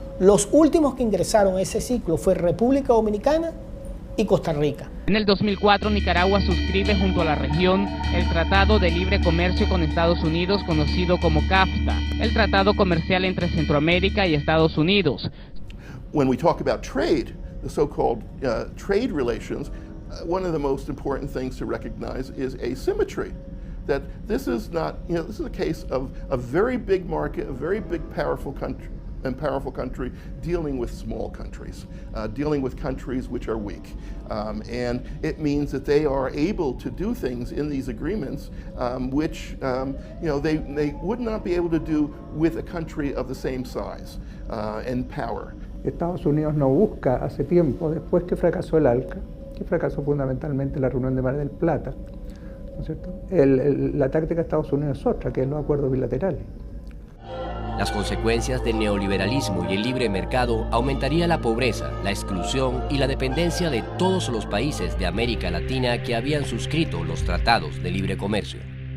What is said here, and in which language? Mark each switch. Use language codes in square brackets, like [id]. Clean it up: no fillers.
[es] Los últimos que ingresaron a ese ciclo fue República Dominicana y Costa Rica. En el 2004, Nicaragua suscribe junto a la región el Tratado de Libre Comercio con Estados Unidos, conocido como CAFTA, el tratado comercial entre Centroamérica y Estados Unidos. [en] When we talk about trade, the so-called trade relations, one of the most important things to recognize is asymmetry. That this is not, this is a case of a very big market, a very big powerful country, and powerful country dealing with small countries, dealing with countries which are weak. And it means that they are able to do things in these agreements which they would not be able to do with a country of the same size and power. [es] Estados Unidos no busca hace tiempo, después que fracasó el ALCA, que fracasó fundamentalmente la reunión de Mar del Plata, ¿no es cierto? La táctica de Estados Unidos es otra, que es los acuerdos bilaterales. Las consecuencias del neoliberalismo y el libre mercado aumentaría la pobreza, la exclusión y la dependencia de todos los países de América Latina que habían suscrito los tratados de libre comercio.